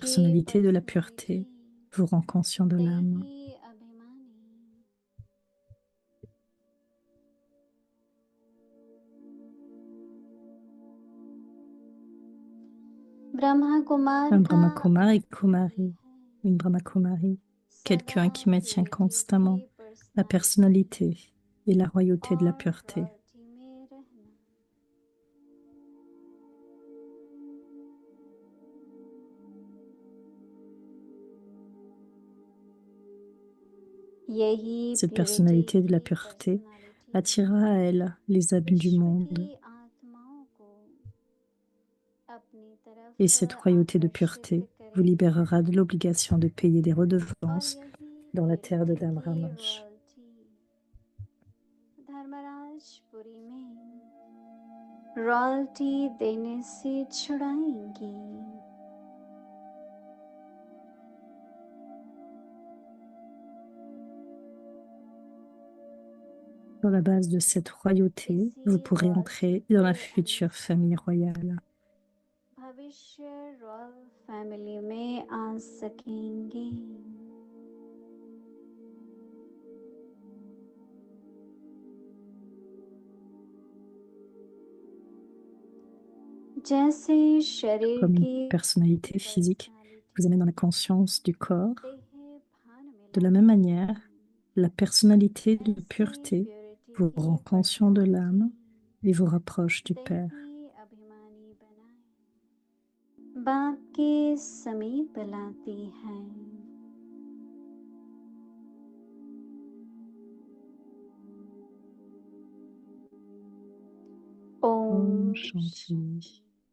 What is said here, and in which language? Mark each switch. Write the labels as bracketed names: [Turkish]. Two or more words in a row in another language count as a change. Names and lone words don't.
[French] personnalité de la pureté [Hindi] पर्सनालिटी [French] vous rend conscient de l'âme. [Hindi] देही अभिमानी ब्रह्मा कुमार [French] Un [Hindi] का [French] Brahma Kumari [Hindi] अर्थ [French] Kumari, [Hindi] है [French] une Brahma Kumari, quelqu'un [Hindi] सदा [French] qui maintient [Hindi] प्योरिटी [French] constamment [Hindi] की [French] la [Hindi] पर्सनालिटी [French] personnalité et la royauté de la [Hindi] और [French] pureté. [Hindi] रॉयल्टी में रहना यही [French] Cette [Hindi] प्योरिटी [French] personnalité de la [Hindi] की [French] pureté [Hindi] पर्सनालिटी [French] attirera à elle les âmes du [Hindi] विश्व [French] monde. [Hindi] की आत्माओं को अपनी तरफ [French] Et cette royauté de [Hindi] आकर्षित [French] pureté vous [Hindi] करेगी [French] libérera de l'obligation de payer des [Hindi] और [French] redevances [Hindi] यही [French] dans la terre de [Hindi] प्योरिटी की [French] Dharmraj. [Hindi] रॉयल्टी धर्मराजपुरी में रॉयल्टी देने से छुड़ाएंगी [French] Sur la base de cette royauté, vous pourrez entrer dans la future famille royale. [Hindi] भविष्य [English] royal family [Hindi] में आ सकेंगे जैसे शरीर [French] Comme une [Hindi] की [French] personnalité physique vous amène dans la conscience du corps, [Hindi] देह भान में [French] de la même manière, la personnalité de pureté vous rend conscient de l'âme et vous rapproche du Père. [Hindi] देही अभिमानी बनाए बाप के समीप लाती है ओम ओम शांति.